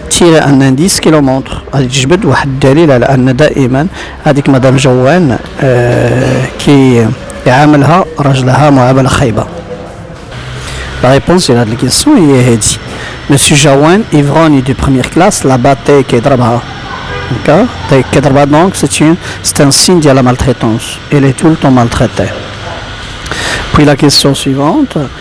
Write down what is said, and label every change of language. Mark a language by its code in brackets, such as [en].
[fr] Tirer un indice qui le montre. [ar] جبد واحد الدليل على أن دائما هذيك مدام جوان كي يعاملها رجلها معاملة خايبة. [fr] La réponse à la question est هادي. Monsieur Jaouane, ivrogne de première classe, la battait [ar] كيضربها. [fr] D'accord. Donc c'est un signe de la maltraitance. Elle est tout le temps maltraitée. Puis la question suivante.